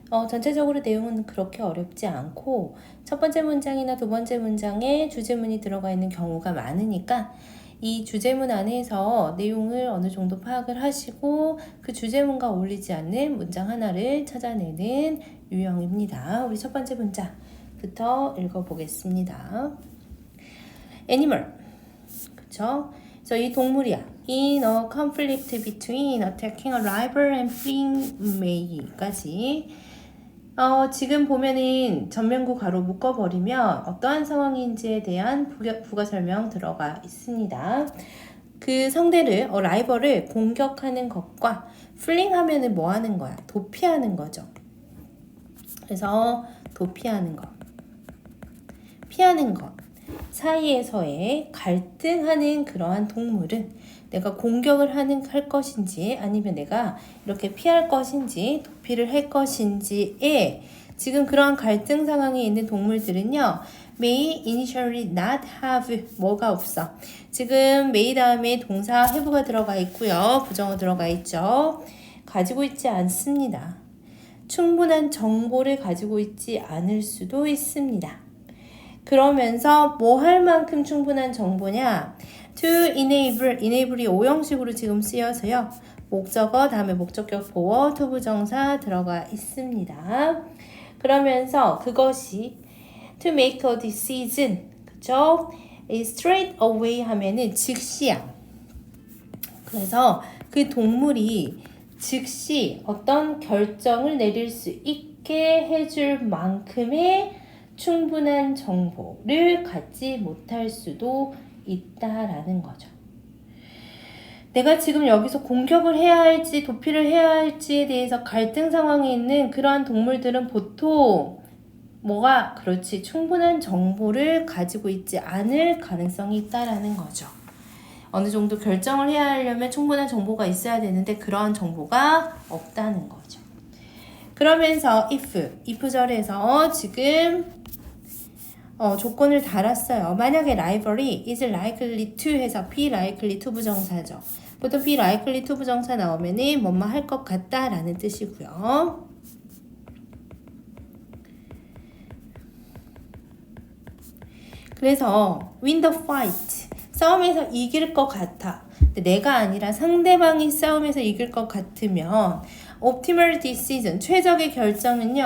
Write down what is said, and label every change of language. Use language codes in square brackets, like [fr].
[ko] 전체적으로 내용은 그렇게 어렵지 않고 첫 번째 문장이나 두 번째 문장에 주제문이 들어가 있는 경우가 많으니까 이 주제문 안에서 내용을 어느 정도 파악을 하시고 그 주제문과 어울리지 않는 문장 하나를 찾아내는 유형입니다. 우리 첫 번째 문장부터 읽어보겠습니다. Animal, 그쵸? 그래서 이 동물이야. [en] In a conflict between attacking a rival and fleeing May까지. [ko] 지금 보면은 전면구 가로 묶어버리면 어떠한 상황인지에 대한 부가 설명 들어가 있습니다. 그 상대를, 라이벌을 공격하는 것과 플링 하면은 뭐 하는 거야? 도피하는 거죠. 그래서 도피하는 것, 피하는 것 사이에서의 갈등하는 그러한 동물은 내가 공격을 할 것인지 아니면 내가 이렇게 피할 것인지 도피를 할 것인지에 지금 그러한 갈등 상황에 있는 동물들은요. [en] may initially not have [ko] 뭐가 없어. 지금 may 다음에 동사 have가 들어가 있고요. 부정어 들어가 있죠. 가지고 있지 않습니다. 충분한 정보를 가지고 있지 않을 수도 있습니다. 그러면서 뭐 할 만큼 충분한 정보냐? [en] to enable [ko] 이 오형식으로 지금 쓰여서요. 목적어 다음에 목적격 보어 to 부정사 들어가 있습니다. 그러면서 그것이 [en] to make a decision, [ko] 그쵸? [en] straight away [ko] 하면은 즉시야. 그래서 그 동물이 즉시 어떤 결정을 내릴 수 있게 해줄 만큼의 충분한 정보를 갖지 못할 수도 있다라는 거죠. 내가 지금 여기서 공격을 해야 할지 도피를 해야 할지에 대해서 갈등 상황에 있는 그러한 동물들은 보통 뭐가 그렇지 충분한 정보를 가지고 있지 않을 가능성이 있다라는 거죠. 어느 정도 결정을 해야 하려면 충분한 정보가 있어야 되는데 그러한 정보가 없다는 거죠. 그러면서 if 절에서 지금 조건을 달았어요. 만약에 [en] rivalry is likely to [ko] 해서 [en] be likely to 부정사죠. [ko] 보통 be likely to 부정사 나오면은 뭐뭐 할 것 같다 라는 뜻이고요. 그래서 [en] win the fight, [ko] 싸움에서 이길 것 같아. 근데 내가 아니라 상대방이 싸움에서 이길 것 같으면 [en] optimal decision, [ko] 최적의 결정은요.